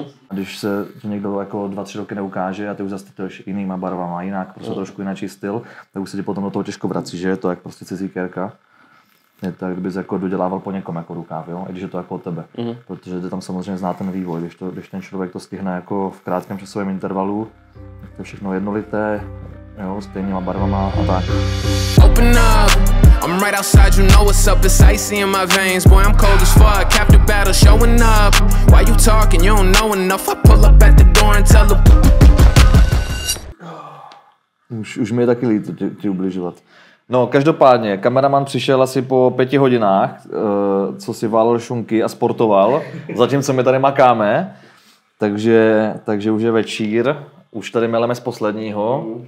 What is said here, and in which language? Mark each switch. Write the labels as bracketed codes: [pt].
[cs] A když se ti někdo jako 2-3 roky neukáže a ty už zase tetuješ jinýma barvama, jinak, prostě trošku jináčí styl, tak už se ti potom do toho těžko vrací, že je to jak prostě cizí kérka. Je to, kdybys jako dodělával po někom jako rukáv, jo? I když je to jako od tebe. Protože ty tam samozřejmě zná ten vývoj, když ten člověk to stihne jako v krátkém časovém intervalu, tak to je všechno jednolité, jo, stejnýma barvama a tak. [en] Open up. I'm right outside, you know what's up, it's icy in my veins. Boy, I'm cold as fuck, captive battle showing up. Why you talking, you don't know enough. I pull up at the door and tell them. [cs] Už mi je taky líto ti ubližovat. No, každopádně, kameraman přišel asi po 5 hodinách, co si válel šunky a sportoval, zatímco my tady makáme, takže už je večír, už tady meleme z posledního.